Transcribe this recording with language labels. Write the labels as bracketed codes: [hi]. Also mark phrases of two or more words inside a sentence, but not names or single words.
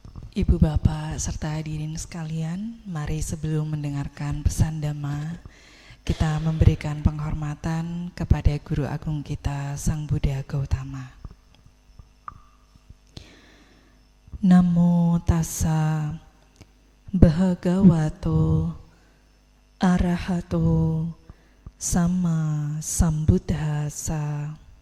[id] Ibu Bapak serta hadirin sekalian, mari sebelum mendengarkan pesan Dhamma, kita memberikan penghormatan kepada Guru Agung kita, Sang Buddha Gautama. [pi] Namo tassa bhagavato arahato sama sambuddhassa.